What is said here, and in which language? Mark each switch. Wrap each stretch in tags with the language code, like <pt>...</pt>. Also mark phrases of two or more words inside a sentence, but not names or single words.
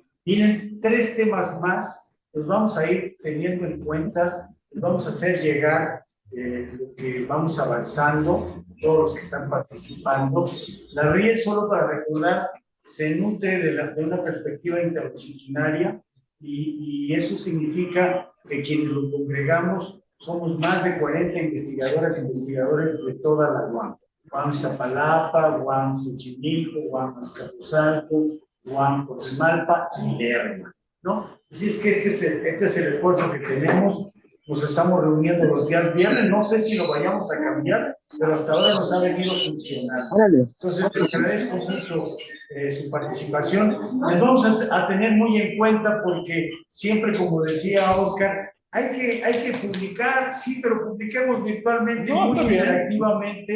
<es>Vienen 3 temas más, los vamos a ir teniendo en cuenta, les vamos a hacer llegar lo que vamos avanzando, todos los que están participando. La RIE, solo para recordar, se nutre de una perspectiva interdisciplinaria y eso significa que quienes lo congregamos somos más de 40 investigadoras e investigadores de toda la UAM. UAM Iztapalapa, UAM Xochimilco, UAM Azcapotzalco, UAM Coajimalpa y Lerma, ¿no? Así es que este es el esfuerzo que tenemos. Nos estamos reuniendo los días viernes, no sé si lo vayamos a cambiar, pero hasta ahora nos ha venido funcionando. Entonces, les agradezco mucho su participación. Les vamos a tener muy en cuenta porque siempre, como decía Oscar, hay que publicar, sí, pero publiquemos virtualmente, muy interactivamente,</es>